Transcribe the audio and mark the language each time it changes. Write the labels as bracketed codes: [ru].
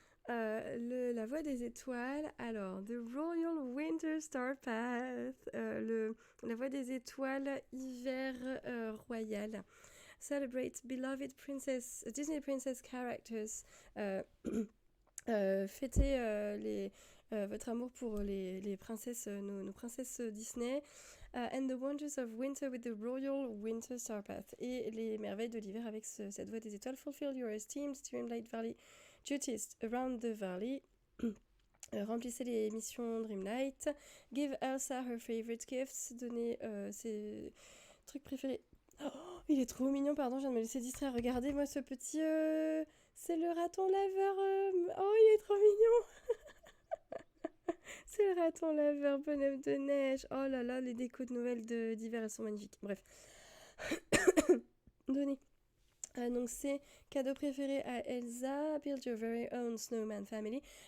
[fr] La voie des étoiles, alors, [en] The Royal Winter Star Path, [fr] la voie des étoiles, hiver royal. [en] Celebrate beloved princess, Disney princess characters. [fr] Fêtez votre amour pour les princesses, nos princesses Disney. [en] And the wonders of winter with the Royal Winter Star Path. [fr] Et les merveilles de l'hiver avec cette voie des étoiles. [en] Fulfill your esteemed Dreamlight Valley duties around the valley. [fr] Remplissez les missions Dreamlight. [en] Give Elsa her favorite gifts. [fr] Donnez ses trucs préférés. Oh, il est trop mignon, pardon, je viens de me laisser distraire. Regardez-moi ce petit... c'est le raton laveur. Oh, il est trop mignon. C'est le raton laveur, bonhomme de neige. Oh là là, les décos de Noël d'hiver, elles sont magnifiques. Bref. Donnez. Donc c'est cadeau préféré à Elsa. [en] Build your very own snowman family.